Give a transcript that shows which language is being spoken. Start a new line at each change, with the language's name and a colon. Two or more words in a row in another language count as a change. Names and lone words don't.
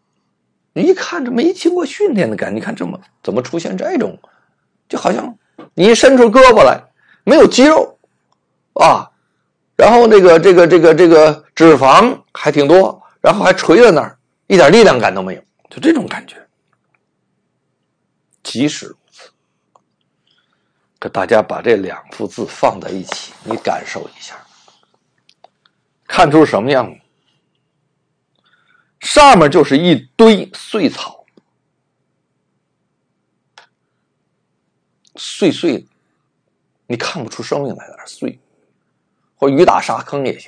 Chinese: 你一看着沒經過訓練的感覺，你看怎麼出现這種，就好像你一伸出胳膊來沒有肌肉然後这個脂肪還挺多，然後還垂在那兒，一點力量感都沒有，就這種感覺。即使如此，可大家把這兩幅字放在一起，你感受一下，看出什麼樣子？上面就是一堆碎草，碎的，你看不出生命来哪儿碎，或雨打沙坑也行。